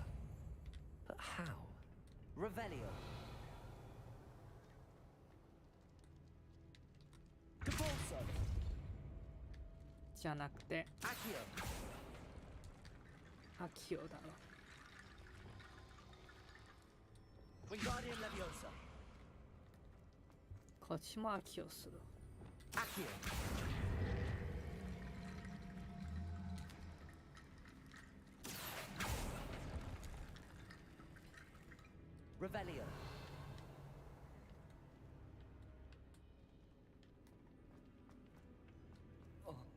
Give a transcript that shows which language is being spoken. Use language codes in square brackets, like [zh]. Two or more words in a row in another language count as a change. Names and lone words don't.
[en] But how? Revelio. Capulso. [ja] じゃなくて Accio. アキオだろ。 Wingardium Leviosa. こっちもアキオする。 Accio. Revelio. Oh.